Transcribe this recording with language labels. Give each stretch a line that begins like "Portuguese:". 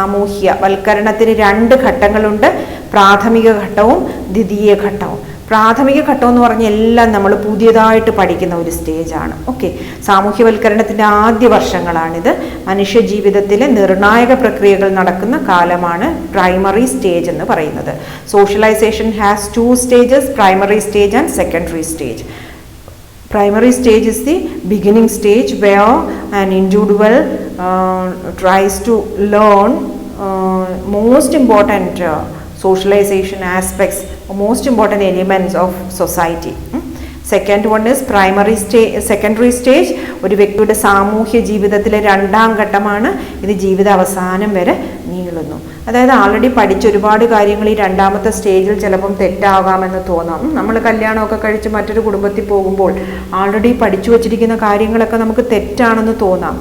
Malayalam: സാമൂഹ്യവൽക്കരണത്തിന് രണ്ട് ഘട്ടങ്ങളുണ്ട്. പ്രാഥമിക ഘട്ടവും ദ്വിതീയ ഘട്ടവും. പ്രാഥമിക ഘട്ടം എന്ന് പറഞ്ഞാൽ എല്ലാം നമ്മൾ പുതിയതായിട്ട് പഠിക്കുന്ന ഒരു സ്റ്റേജാണ്. ഓക്കെ, സാമൂഹ്യവൽക്കരണത്തിൻ്റെ ആദ്യ വർഷങ്ങളാണിത്. മനുഷ്യ ജീവിതത്തിലെ നിർണായക പ്രക്രിയകൾ നടക്കുന്ന കാലമാണ് പ്രൈമറി സ്റ്റേജ് എന്ന് പറയുന്നത്.
English: Socialization has 2 stages, primary stage and secondary stage. Primary stage is the beginning stage where an individual tries to learn most important socialization aspects, most important elements of society. Second one is secondary stage.
Malayalam: ഒരു വ്യക്തിയുടെ സാമൂഹ്യ ജീവിതത്തിലെ രണ്ടാം ഘട്ടമാണ്. ഇത് ജീവിത അവസാനം വരെ നീളുന്നു. അതായത് ആൾറെഡി പഠിച്ച ഒരുപാട് കാര്യങ്ങൾ ഈ രണ്ടാമത്തെ സ്റ്റേജിൽ ചിലപ്പം തെറ്റാകാമെന്ന് തോന്നാം. നമ്മൾ കല്യാണമൊക്കെ കഴിച്ച് മറ്റൊരു കുടുംബത്തിൽ പോകുമ്പോൾ ആൾറെഡി പഠിച്ചു വച്ചിരിക്കുന്ന കാര്യങ്ങളൊക്കെ നമുക്ക് തെറ്റാണെന്ന് തോന്നാം.